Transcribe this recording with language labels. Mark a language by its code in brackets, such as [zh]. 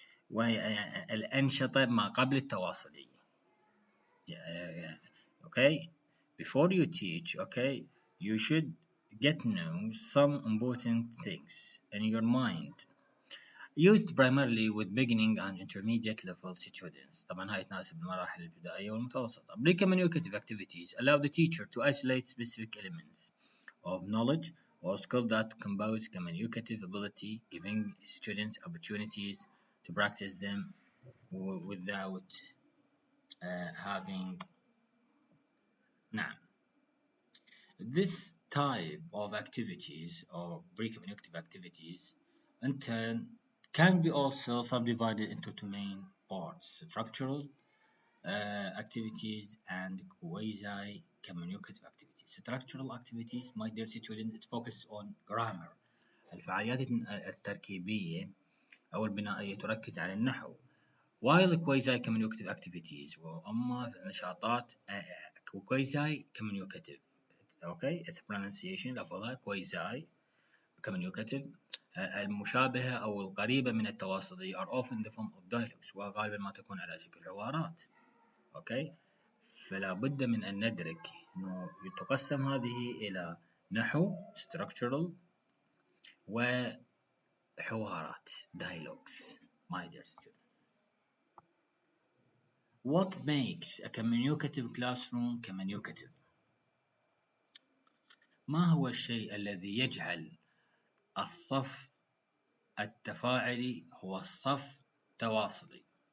[ar] وهي الأنشطة ما قبل التواصلية. [en] Okay, before you teach, okay, you should get to know some important things in your mind. Used primarily with beginning and intermediate level students. [ar] طبعا هاي تناسب المراحل الابتدائية والمتوسطة. [en] Pre-communicative activities allow the teacher to isolate specific elements of knowledge or skill that compose communicative ability, giving students opportunities to practice them without having. [ar] نعم. [en] This type of activities or pre-communicative activities in turn can be also subdivided into two main parts: structural activities and quasi-communicative activities. Structural activities, my dear students, it focuses on grammar. [ar] الفعاليات التركيبية أو البنائية تركز على النحو. [en] While quasi-communicative activities [ar] وأما نشاطات [en] quasi communicative. Okay, it's pronunciation لفظها quasi communicative [ar] المشابهة أو القريبة من التواصلية [en] are often in the form of dialogues [ar] وغالبا ما تكون على شكل حوارات. Okay, فلا بد من أن ندرك أنه تقسم هذه إلى نحو structural وحوارات dialogues. [en] My dear students, what makes a communicative classroom communicative? [ar] ما هو الشيء الذي يجعل الصف التفاعلي هو الصف تواصلي؟